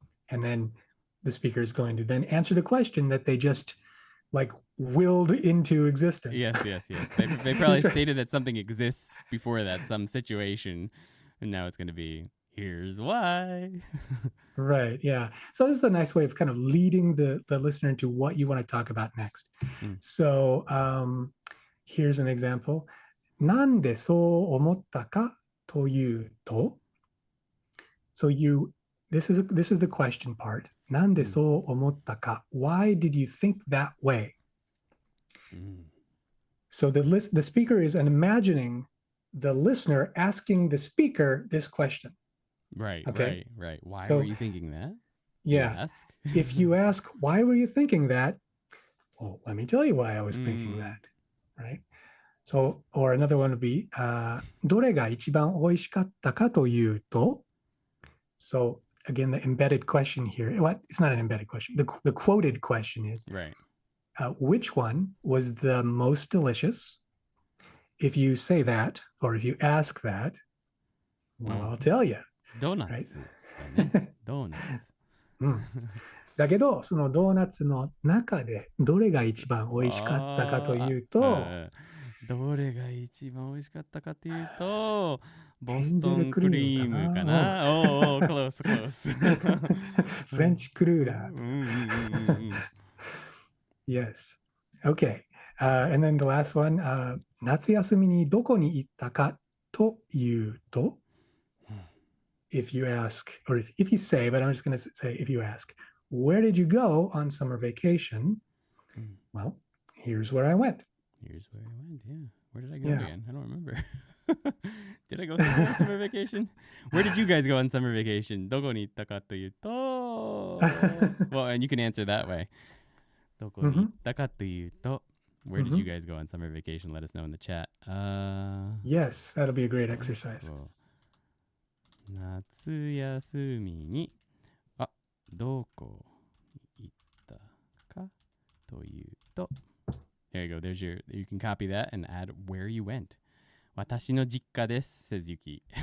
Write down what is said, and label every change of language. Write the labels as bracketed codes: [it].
[en] And then the speaker is going to then answer the question that they just like willed into existence. Yes. They probably stated that something exists before that, some situation, and now it's going to be, here's why. Right, yeah. So this is a nice way of kind of leading the listener into what you want to talk about next. So here's an example. [ja] なんでそう思ったかというと [en] So this is the question part. [ja] なんでそう思ったか [en] Why did you think that way? So the speaker is imagining the listener asking the speaker this question. Right. Why So, were you thinking that? Yeah. You ask? If you ask, why were you thinking that? Well, let me tell you why I was thinking that, right? So, or another one would be, [ja] どれが一番美味しかったかというと [en] So, again, the embedded question here, it's not an embedded question. The quoted question is, right. Which one was the most delicious? If you say that, or if you ask that, well, I'll tell you. Donuts. Right? Donuts. [ja] だけど、そのドーナツの中でどれが一番美味しかったかというと、どれが一番美味しかったかというと、ボヘンゼストンルクリクリーームかな。ムかな。 [en] close. French クルーラー。 Yes. Okay. And then the last one, [ja] 夏休みにどこに行ったかというと、 [en] if you ask, or if you say, but I'm just going to say if you ask, where did you go on summer vacation? Well, here's where I went. Here's where I went, yeah. Where did I go again? I don't remember. Did I go somewhere on summer vacation? Where did you guys go on summer vacation? [ja] どこに行ったかというと [en] Well, and you can answer that way. [ja] どこに行ったかというと [en] Where did you guys go on summer vacation? Let us know in the chat. Yes, that'll be a great exercise. [ja] 夏休みにどこに行ったかというと [en] There you go. You can copy that and add where you went. [ja] 私の実家です [en] says [ja] Yuki.